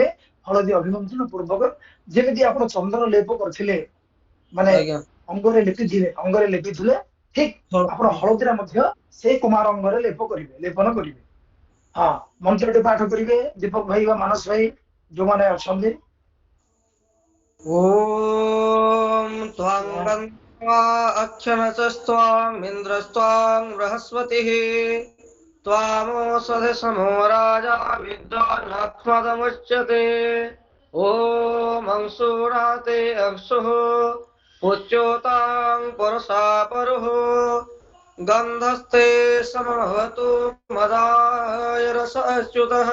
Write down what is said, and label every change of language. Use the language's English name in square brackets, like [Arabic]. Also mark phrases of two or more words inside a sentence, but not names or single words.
[Odia] ହଳଦୀ ଅଭିମନ୍ତ୍ରଣ ପୂର୍ବକ ଯେମିତି ଆପଣ ଚନ୍ଦନ ଲେପ କରିଥିଲେ, ମାନେ ଆଜ୍ଞା ଅଙ୍ଗରେ ଲେପିଥିଲେ ଠିକ ଆପଣ ହଳଦୀରେ ମଧ୍ୟ ସେଇ କୁମାର ଅଙ୍ଗରେ ଲେପନ କରିବେ। ହଁ ମନ୍ତ୍ରଟି ପାଠ କରିବେ ଦୀପକ ଭାଇ ବା ମାନସ ଭାଇ ଯୋଉମାନେ ଅଛନ୍ତି। [Sanskrit] ॐ त्वां गन्त्वा अक्षनचस्त्वामिन्द्रस्त्वां बृहस्पतिः त्वामोषधसमो राजा विद्वानात्मदमुच्यते। ॐ अंशुराते अक्षुः उच्योतां पुरुषा परुः गन्धस्ते समभवतु मदाय रसच्युतः।